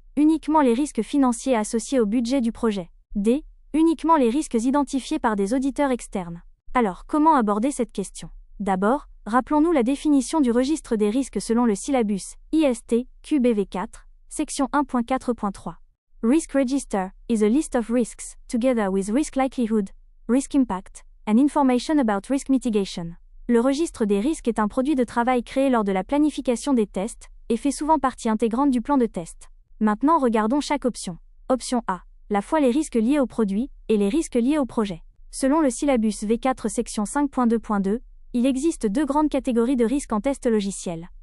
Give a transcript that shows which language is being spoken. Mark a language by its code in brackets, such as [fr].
[fr] Uniquement les risques financiers associés au budget du projet. D. Uniquement les risques identifiés par des auditeurs externes. Alors, comment aborder cette question? D'abord, rappelons-nous la définition du registre des risques selon le syllabus ISTQBv4, section 1.4.3. [en] Risk Register is a list of risks, together with risk likelihood, risk impact, and information about risk mitigation. [fr] Le registre des risques est un produit de travail créé lors de la planification des tests, et fait souvent partie intégrante du plan de test. Maintenant regardons chaque option. Option A. La fois les risques liés au produit, et les risques liés au projet. Selon le syllabus V4 section 5.2.2, il existe 2 grandes catégories de risques en test logiciel.